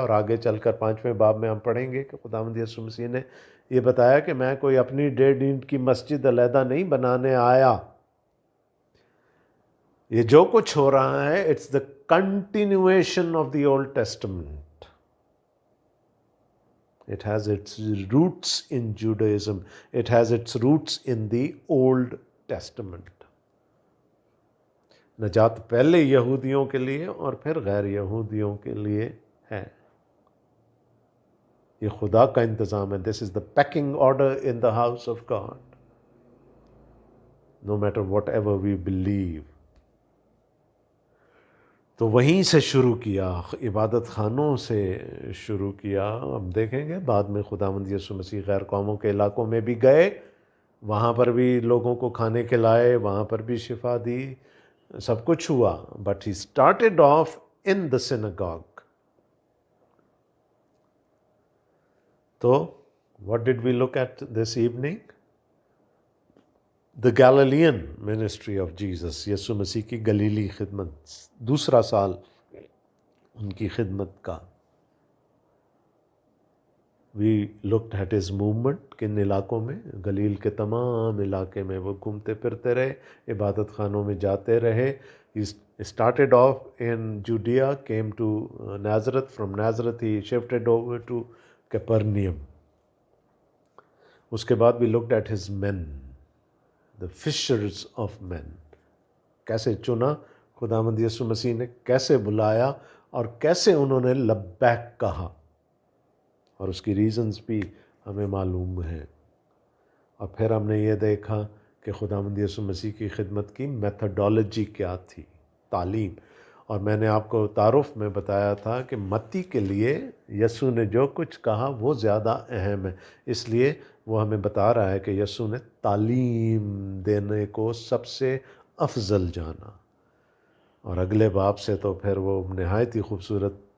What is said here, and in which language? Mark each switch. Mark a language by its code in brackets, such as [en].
[ur] اور آگے چل کر 5ویں باب میں ہم پڑھیں گے کہ خداوند یسوع مسیح نے یہ بتایا کہ میں کوئی اپنی 1.5 اینٹ کی مسجد علیحدہ نہیں بنانے آیا. یہ جو کچھ ہو رہا ہے [en] It's the continuation of the Old Testament. It has its roots in Judaism. It has its roots in the Old Testament. [ur] نجات پہلے یہودیوں کے لیے اور پھر غیر یہودیوں کے لیے ہے. یہ خدا کا انتظام ہے. [en] This is the pecking order in the house of God. No matter whatever we believe. [ur] تو وہیں سے شروع کیا، عبادت خانوں سے شروع کیا. ہم دیکھیں گے بعد میں خداوند یسوع مسیح غیر قوموں کے علاقوں میں بھی گئے، وہاں پر بھی لوگوں کو کھانے کھلائے، وہاں پر بھی شفا دی، سب کچھ ہوا. [en] But he started off in the synagogue. تو what did we look at this evening? The Galilean ministry of Jesus. [ur] یسوع مسیح کی گلیلی خدمت، دوسرا سال ان کی خدمت کا. [en] We looked at his movement. [ur] کن علاقوں میں؟ گلیل کے تمام علاقے میں وہ گھومتے پھرتے رہے، عبادت خانوں میں جاتے رہے. [en] He started off in Judea, came to Nazareth. From Nazareth he shifted over to Capernaum. [ur] اس کے بعد [en] we looked at his men, the fishers of men. [ur] کیسے چنا خداوند یسوع مسیح نے، کیسے بلایا اور کیسے انہوں نے لبیک کہا، اور اس کی ریزنز بھی ہمیں معلوم ہیں۔ اور پھر ہم نے یہ دیکھا کہ خداوند یسوع مسیح کی خدمت کی میتھڈالوجی کیا تھی، تعلیم۔ اور میں نے آپ کو تعارف میں بتایا تھا کہ متی کے لیے یسوع نے جو کچھ کہا وہ زیادہ اہم ہے، اس لیے وہ ہمیں بتا رہا ہے کہ یسوع نے تعلیم دینے کو سب سے افضل جانا۔ اور اگلے باب سے تو پھر وہ نہایت ہی خوبصورت